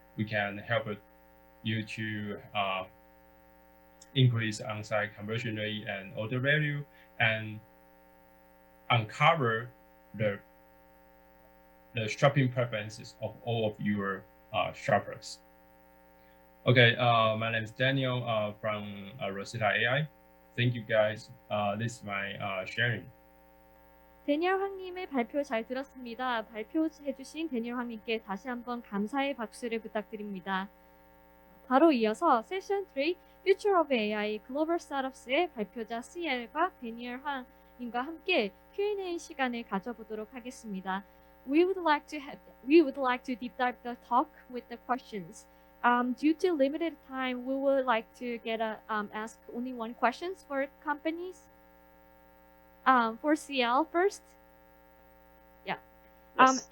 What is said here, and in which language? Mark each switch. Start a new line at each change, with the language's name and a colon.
English: We can help you to increase on-site conversion rate and order value, and uncover the shopping preferences of all of your shoppers. Okay, my name is Daniel from Rosetta AI. Thank you guys. This is my sharing.
Korean: 데니얼 황님의 발표 잘 들었습니다. 발표해주신 데니얼 황님께 다시 한번 감사의 박수를 부탁드립니다. 바로 이어서 세션 3 Future of AI 글로벌 스타트업스의 발표자 CL과 데니얼 황님과 함께 Q&A 시간을 가져보도록 하겠습니다.
English: We would like to deep dive the talk with the questions. Due to limited time, we would like to ask only one questions for companies. For CL first. Yeah. Yes.